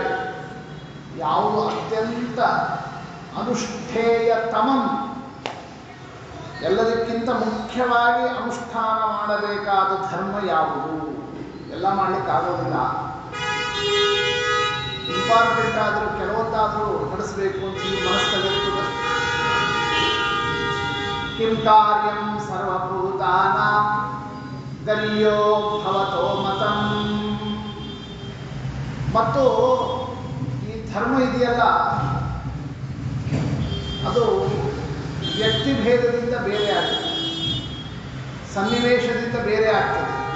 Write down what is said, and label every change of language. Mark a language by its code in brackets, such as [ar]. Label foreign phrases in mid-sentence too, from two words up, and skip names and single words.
[kn] ಯಾವುದು ಅತ್ಯಂತ ಅನುಷ್ಠೇಯತಮಂ, ಎಲ್ಲದಕ್ಕಿಂತ ಮುಖ್ಯವಾಗಿ ಅನುಷ್ಠಾನ ಮಾಡಬೇಕಾದ ಧರ್ಮ ಯಾವುದು? ಎಲ್ಲ ಮಾಡಲಿಕ್ಕಾಗೋದಿಲ್ಲ. ಇಂಪಾರ್ಟೆಂಟ್ ಆದರೂ ಕೆಲವೊಂದಾದರೂ ನಡೆಸಬೇಕು ಅಂತ ಈ ಮನಸ್ಸಲ್ಲಿರ್ತದೆ. [sa] ಕಿಂ ಕಾರ್ಯಂ ಸರ್ವಭೂತಾನಾಂ ಗರ್ಯೋ ಭವತೋ ಮತಂ. [kn] ಮತ್ತು ಈ ಧರ್ಮ ಇದೆಯಲ್ಲ, ಅದು ವ್ಯಕ್ತಿ ಭೇದದಿಂದ ಬೇರೆ ಆಗ್ತದೆ, ಸನ್ನಿವೇಶದಿಂದ ಬೇರೆ ಆಗ್ತದೆ.